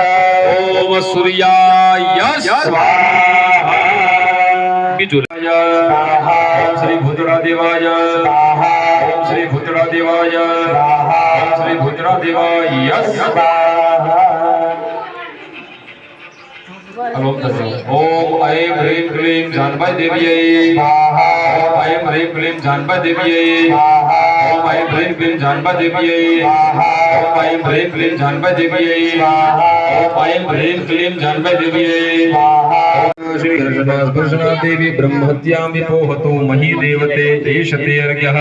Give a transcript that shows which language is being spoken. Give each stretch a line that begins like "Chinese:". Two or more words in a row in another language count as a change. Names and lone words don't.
Sanskrit: ઓમ સૂર્યાય સ્વાહા. બીજું ઓમ શ્રી ભૂતળા દેવાય સ્વાહા. ઓમ શ્રી ભૂતળા દેવાય સ્વાહા. ઓમ શ્રી ભૂતળા દેવાય સ્વાહા. ઓમ ऐं ह्रीं क्लीं जानबाई देव्यै स्वाहा. ओम ऐं ह्रीं क्लीं जानबाई देव्यै स्वाहा. ओम ऐं ह्रीं क्लीं जानबाई देव्यै स्वाहा. ओम ऐं ह्रीं क्लीं जानबाई देव्यै स्वाहा. ओम ऐं ह्रीं क्लीं जानबाई देव्यै स्वाहा. श्री हर्षदास्पर्शना देवी ब्रह्मत्यां विपोहतो मही देवते एषते अर्घ्यः.